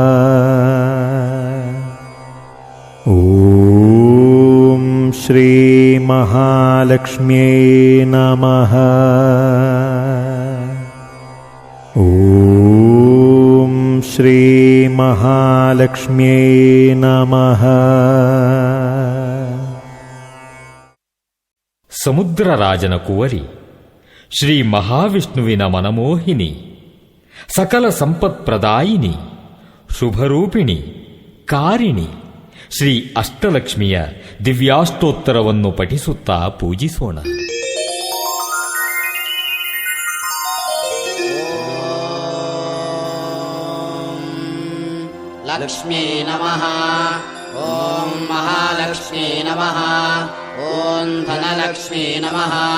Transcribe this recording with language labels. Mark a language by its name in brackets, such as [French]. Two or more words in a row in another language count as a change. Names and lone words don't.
[Sanskrit] ॐ श्रीमहालक्ष्म्यै नमः। ॐ श्रीमहालक्ष्म्यै नमः। [Kannada] ಸಮುದ್ರರಾಜನ ಕುವರಿ ಶ್ರೀ ಮಹಾವಿಷ್ಣುವಿನ ಮನಮೋಹಿನಿ, ಸಕಲ ಸಂಪತ್ಪ್ರದಾಯಿನಿ, ಶುಭರೂಪಿಣಿ, ಕಾರಿಣಿ ಶ್ರೀ ಅಷ್ಟಲಕ್ಷ್ಮಿಯ ದಿವ್ಯಾಷ್ಟೋತ್ತರವನ್ನು ಪಠಿಸುತ್ತಾ ಪೂಜಿಸೋಣ. [Sanskrit] लक्ष्मी नमः. ॐ महालक्ष्मी नमः। ॐ धनलक्ष्मी नमः.